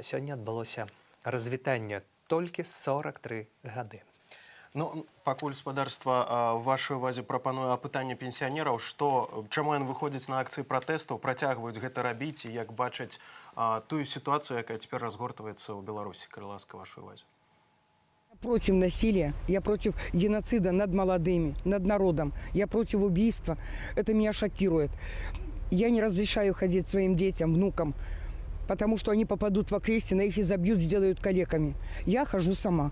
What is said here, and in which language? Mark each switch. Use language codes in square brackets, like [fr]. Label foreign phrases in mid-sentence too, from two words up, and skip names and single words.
[be] Сёння адбылося развітанне толькі 43 гады. Ну, пакуль спадарства вашай увазе прапануе апытанне пенсіянераў, чаму яны выходзяць на акцыі пратэстаў, працягваюць гэта рабіць і як бачаць тую ситуацию, якая цяпер разгортваецца ў Беларусі, калі ласка, вашай увазе. [ru] Против насилия, я против геноцида над молодыми, над народом, я против убийства. Это меня шокирует. Я не разрешаю ходить своим детям, внукам, потому что они попадут в окрестина, их изобьют, сделают калеками. Я хожу сама.